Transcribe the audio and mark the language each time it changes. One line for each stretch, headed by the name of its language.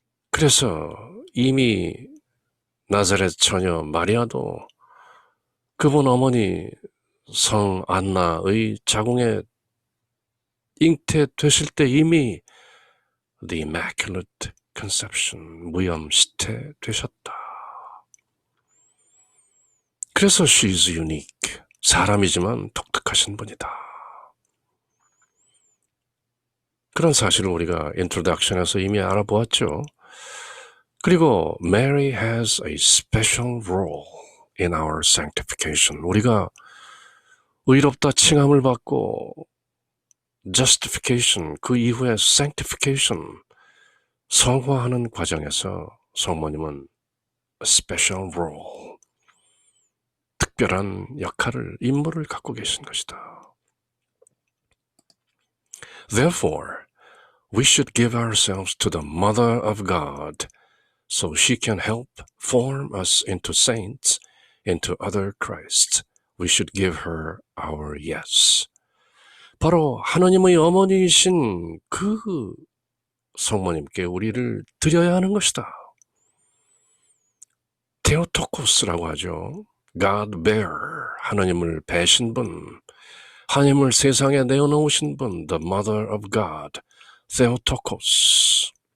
Korean: 그래서 이미 나사렛 처녀 마리아도 그분 어머니 성 안나의 자궁에 잉태되실 때 이미 The Immaculate Conception, 무염시태 되셨다. 그래서
English: She's unique,
Korean: 사람이지만 독특하신 분이다. 그런 사실을 우리가 인트로덕션에서 이미 알아보았죠. 그리고
English: Mary has a special role in our sanctification.
Korean: 우리가 의롭다 칭함을 받고 justification, 그 이후에 sanctification, 성화하는 과정에서 성모님은
English: a special role,
Korean: 특별한 역할을, 임무를 갖고 계신 것이다.
English: Therefore, We should give ourselves to the Mother of God so she can help form us into saints, into other Christs. We should give her our yes.
Korean: 바로 하나님의 어머니이신 그 성모님께 우리를 드려야 하는 것이다. 테오토코스라고 하죠. God bearer, 하나님을 배신 분, 하나님을 세상에 내어놓으신 분, the Mother of God, Theotokos.